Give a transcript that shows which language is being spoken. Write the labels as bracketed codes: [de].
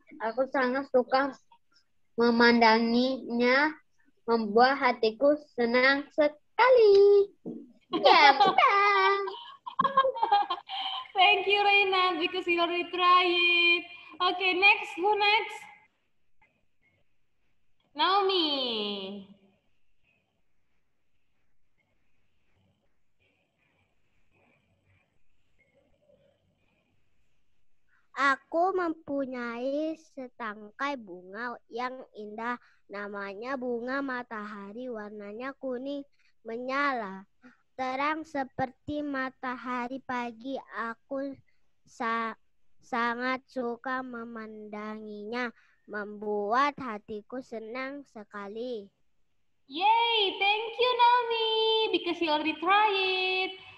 [id] Aku sangat suka memandanginya, membuat hatiku senang sekali. Ya, [en] Thank you, Reina, because you already try it. Okay, next. Who next? Naomi. [id] Aku mempunyai setangkai bunga yang indah. Namanya bunga matahari. Warnanya kuning menyala. Terang seperti matahari pagi. Aku sangat suka memandanginya. Membuat hatiku senang sekali. Yay! [en] Thank you, Naomi, because you already tried it.